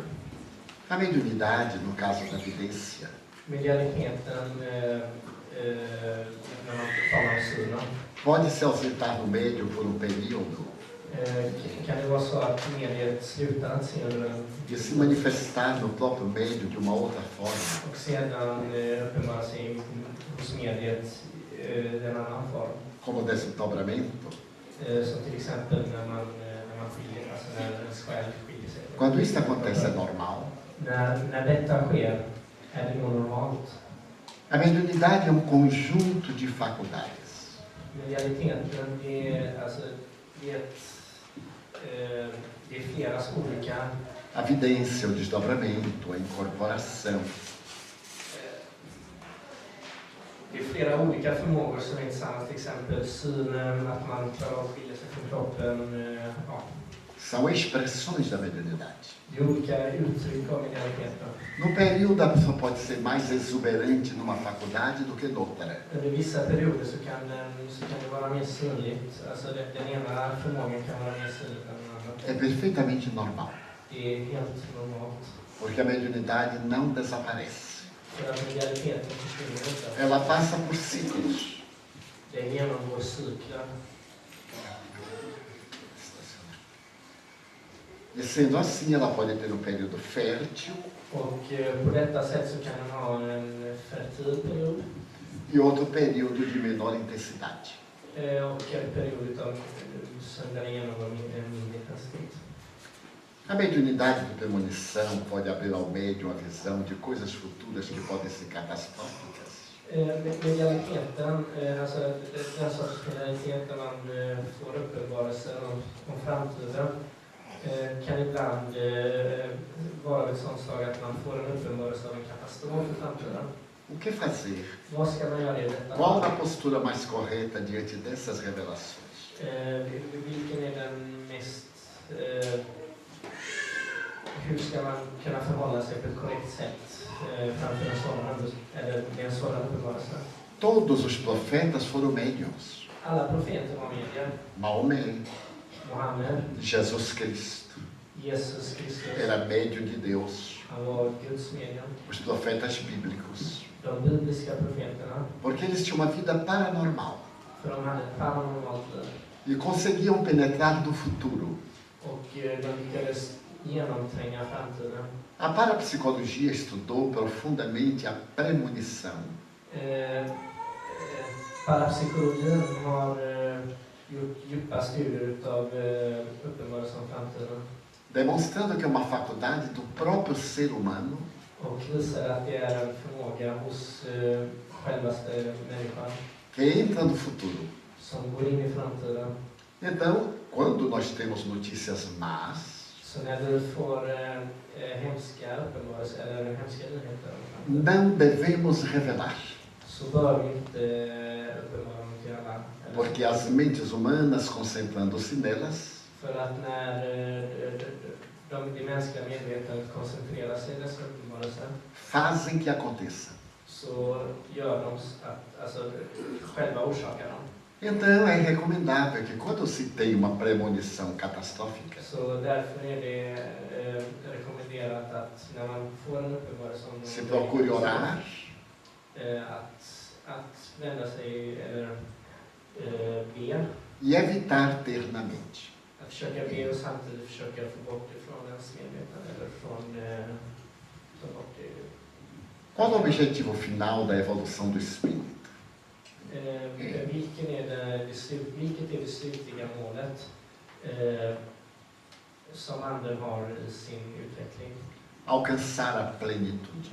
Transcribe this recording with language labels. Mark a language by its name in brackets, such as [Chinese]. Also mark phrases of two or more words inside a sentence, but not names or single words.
[Portuguese] A mediunidade, no caso da vidência, [Swedish] Medialiteten, när man talar om synen, [Portuguese] pode se ausentar no médium por um período [Swedish] kan det vara så att mediet slutar att se [Portuguese] e se manifestar no próprio médium de uma outra forma. [Swedish] och sedan uppenbara sig hos mediet i en annan form. [Portuguese] Como desdobramento. [Swedish] Som till exempel när man skiljer, alltså när ens själ skiljer sig. [Portuguese] Quando isso acontece é normal. [Swedish] När detta sker är det nog normalt. [Portuguese] A mediunidade é um conjunto de faculdades. [Swedish] Medialiteten det är flera olika. [Portuguese] A vidência, o desdobramento, a incorporação. [Swedish] Det är flera olika förmågor som är tillsammans, till exempel synen, att man klarar av att skilja sig från kroppen. Ja. [Portuguese] São expressões da mediunidade. [Swedish] Det är olika uttryck av medialiteten. [Portuguese] No período, a pessoa pode ser mais exuberante numa faculdade do que noutra. [Swedish] Under vissa perioder så kan det vara mer synligt. Alltså den ena förmågan kan vara mer synlig än den andra. [Portuguese] É perfeitamente normal, [Swedish] Det är helt normalt. [Portuguese] porque a mediunidade não desaparece. [Swedish] För att medialiteten försvinner inte. [Portuguese] Ela passa por ciclos. [Swedish] Den genomgår cykler. [Portuguese] E sendo assim, ela pode ter um período fértil [Swedish] Och på detta sätt så kan den ha en fertil period. [Portuguese] e outro período de menor intensidade. [Swedish] Och en period av som den genomgår en mindre intensitet. [Portuguese] A mediunidade de premonição pode abrir ao médium a visão de coisas futuras que podem ser catastróficas. [Swedish] Medialiteten, alltså den sorts medialitet där man får uppenbarelser om framtiden, kan ibland vara av ett sådant slag att man får en uppenbarelse av en katastrof i framtiden. [Portuguese] O que fazer? [Swedish] Vad ska man göra i detta? [Portuguese] Qual a postura mais correta diante dessas revelações? [Swedish] Vilken är den mest... hur ska man kunna förhålla sig på ett korrekt sätt framför en sådan uppenbarelse? [Portuguese] Todos os profetas foram médiums. [Swedish] Alla profeter var medier. [Portuguese] Maomé, [Swedish] Mohammed, [Portuguese] Jesus Cristo, [Swedish] Jesus Kristus, [Portuguese] era médium de Deus. [Swedish] han var Guds medium. [Portuguese] Os profetas bíblicos. [Swedish] De bibliska profeterna, [Portuguese] Porque eles tinham uma vida paranormal [Swedish] för de hade ett paranormalt liv. [Portuguese] e conseguiam penetrar no futuro. [Swedish] Och de lyckades genomtränga framtiden. [Portuguese] A parapsicologia estudou profundamente a premonição. [Swedish] Parapsykologin har gjort djupa studier av uppenbarelsen om framtiden. [Portuguese] Demonstrando que é uma faculdade do próprio ser humano [Swedish] Och visar att det är en förmåga hos självaste människan [Portuguese] que entra no futuro [Swedish] som går in i framtiden [Portuguese] Então, quando nós temos notícias más, [Swedish] Så när du får hemska uppenbarelser eller hemska nyheter [Portuguese] não devemos revelar, [Swedish] så bör vi inte uppenbara dem till alla. [Portuguese] porque as mentes humanas, concentrando-se nelas, [Swedish] För att när de mänskliga medvetandet koncentrerar sig i dessa uppenbarelser [Portuguese] fazem que aconteça. [Swedish] så gör de att, alltså själva orsakar dem. [Portuguese] Então, é recomendável que quando se tem uma premonição catastrófica, [Swedish] Så därför är det rekommenderat att när man får en uppenbarelse om [Portuguese] se procure orar, [Swedish] att vända sig eller be, [Portuguese] e evitar ternamente. [Swedish] att försöka be och samtidigt försöka få bort det från ens medvetande eller från ta bort det. [Portuguese] Qual o objetivo final da evolução do espírito? [Swedish] Vilket är det slutliga målet som anden har i sin utveckling? [Portuguese] Alcançar a plenitude.